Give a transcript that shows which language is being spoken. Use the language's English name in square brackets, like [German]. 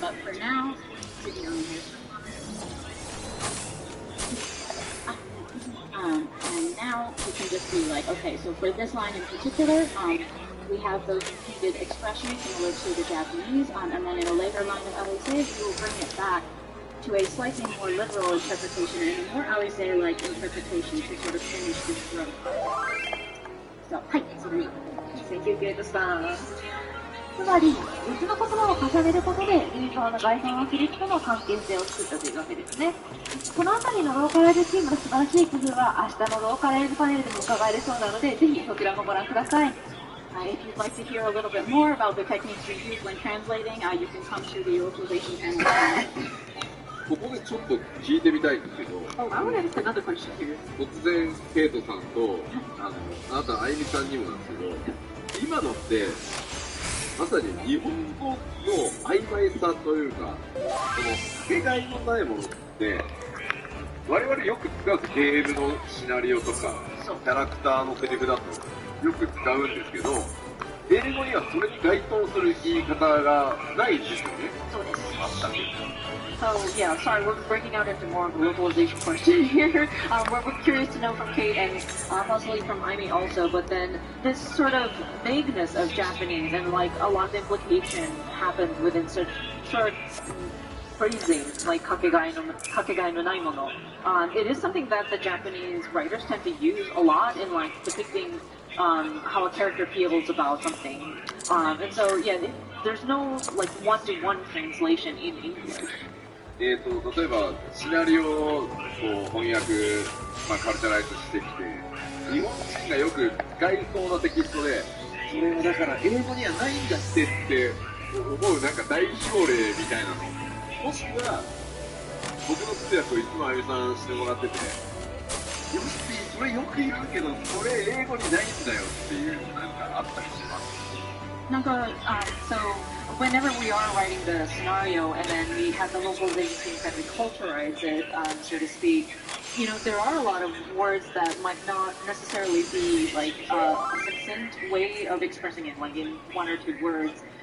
[English] But for now, and now we can just be like, okay, so for this line in particular, we have those repeated expressions similar to the Japanese, and then in a later line of Alice, we will bring it back to a slightly more literal interpretation and a more Alice-like interpretation to sort of finish this row. So, [Japanese] はい、次。 [English] Thank you, Gaeta-san. [Japanese] つまり、別の言葉を重ねることで、印象の外見を切りとの関係性を作ったというわけですね。このあたりのローカライズチームの素晴らしい工夫は、明日のローカライズパネルでも伺えるそうなので、ぜひそちらもご覧ください。 [English] If you'd like to hear a little bit more about the techniques we use when translating, you can come to the localization panel. [Japanese] ここでちょっと聞いてみたいんですけど、 [English] Oh, I want to ask another question here. [Japanese] 突然、ケイトさんと、あなた、あゆみさんにもなんですけど、今のって、まさに日本語の曖昧さというか、このかけがいのないものって、我々よく使うゲームのシナリオとか、キャラクターのセリフだとよく使うんですけど、英語にはそれに該当する言い方がないんですよね。そうです。全く。 [English] So yeah, sorry, we're breaking out into more of a localization question here. We're curious to know from Kate and possibly from Aimee also, but then this sort of vagueness of Japanese and like a lot of implication happens within such short phrasing like kakegai no nai mono. It is something that the Japanese writers tend to use a lot in like depicting how a character feels about something. And so yeah, there's no like one-to-one translation in English. [Japanese] 例えばシナリオをこう翻訳、カルチャライズしてきて、日本人がよく使いそうなテキストで、それはだから英語にはないんだって思うなんか代表例みたいなの、もしくは僕の通訳をいつもあゆみさんしてもらってて、よしそれよく言うけどそれ英語にないんだよっていうなんかあったりします。なんか、 [English] so whenever we are writing the scenario and then we have the localization teams that we culturalize it, so to speak, you know, there are a lot of words that might not necessarily be like a succinct way of expressing it, like in one or two words.